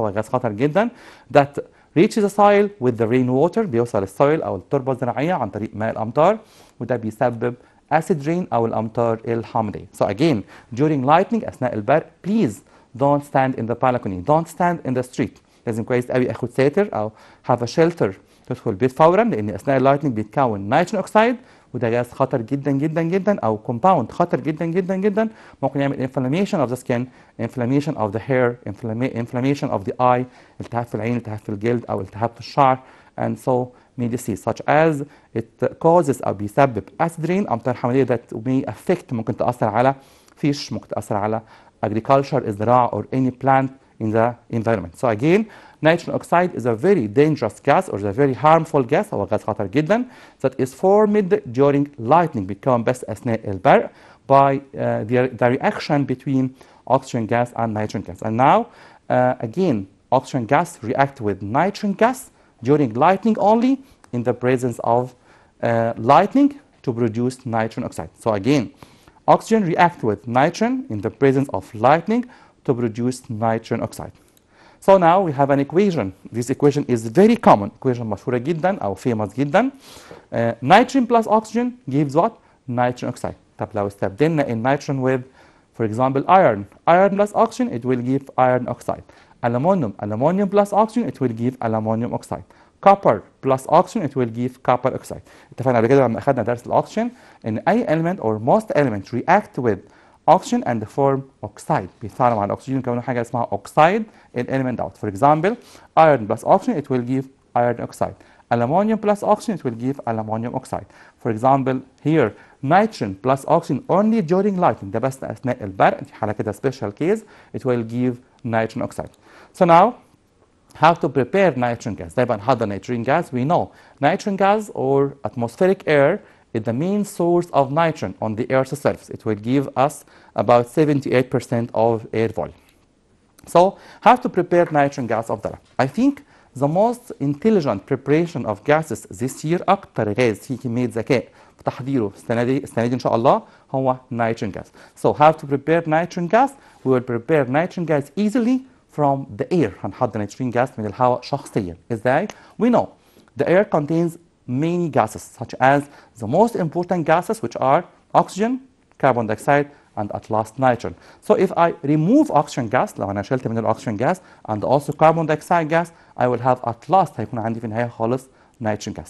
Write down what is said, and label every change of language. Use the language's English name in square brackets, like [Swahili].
[Arabic] هو غاز خطر جدا [English] that reaches the soil with the rainwater. [Arabic] بيوصل السويل أو التربة الزراعية عن طريق ماء الأمطار وده بيسبب acid rain أو الأمطار الحامضية. [English] So again, during lightning [Arabic] أثناء البرق [English] please don't stand in the balcony, don't stand in the street. [Arabic] لازم كويس قوي اخد ساتر أو [English] have a shelter [Arabic] تدخل البيت فورا لأن أثناء اللايتنينج بيتكون نيتروجين أوكسيد وده غاز خطر جدا جدا جدا أو كومباوند خطر جدا جدا جدا ممكن يعمل [English] inflammation of the skin, inflammation of the hair, inflammation of the eye, [Arabic] التهاب في العين, التهاب في الجلد أو التهاب في الشعر [English] and so many diseases such as it causes [Arabic] أو بيسبب acid rain أمطار حمضية [English] that may affect [Arabic] ممكن تأثر على fish, ممكن تأثر على agriculture, الزراعة [English] or any plant in the environment. So again, nitrogen oxide is a very dangerous gas or a very harmful gas [Arabic] هو غاز خطر جدا [English] that is formed during lightning [Arabic] بيتكون بس أثناء البرق [English] by the reaction between oxygen gas and nitrogen gas. And now again oxygen gas react with nitrogen gas during lightning only in the presence of lightning to produce nitrogen oxide. So again oxygen react with nitrogen in the presence of lightning to produce nitrogen oxide. So now we have an equation. This equation is very common. [Arabic] Equation مشهورة جدا أو famous جدا. [English] Nitrogen plus oxygen gives what? Nitrogen oxide. [Arabic] طب لو استبدلنا [English] in nitrogen with, for example, iron. Iron plus oxygen, it will give iron oxide. Aluminum. Aluminum plus oxygen, it will give aluminum oxide. Copper plus oxygen, it will give copper oxide. [Arabic] اتفقنا قبل كده لما أخذنا درس الأكسجين إن أي element [English] or most element react with oxygen and form oxide. [Arabic] بيتفاعلوا مع الأكسجين يكونوا حاجة اسمها oxide element out. [English] For example, iron plus oxygen, it will give iron oxide. Aluminum plus oxygen, it will give aluminum oxide. For example, here, nitrogen plus oxygen only during lightning. [Arabic] ده بس أثناء البرق. دي حالة كده special case. [English] It will give nitrogen oxide. So now, how to prepare nitrogen gas? [Arabic] طيب هنحضر [English] nitrogen gas. We know nitrogen gas or atmospheric air is the main source of nitrogen on the Earth's surface. It will give us about 78% of air volume. So, how to prepare nitrogen gas of the lab? I think the most intelligent preparation of gases this year [Arabic] أكتر غاز فيه كمية ذكاء في تحضيره السنة دي إن شاء الله [English] هو nitrogen gas. So, how to prepare nitrogen gas? We will prepare nitrogen gas easily from the air. [Arabic] هنحضر nitrogen gas من الهواء شخصيا. إزاي? [English] We know the air contains many gases such as the most important gases which are oxygen, carbon dioxide and at last nitrogen. So if I remove oxygen gas [Arabic] لو أنا شلت من الأكسجين [English] gas and also carbon dioxide gas I will have at last [Arabic] هيكون عندي في النهاية خالص [English] nitrogen gas.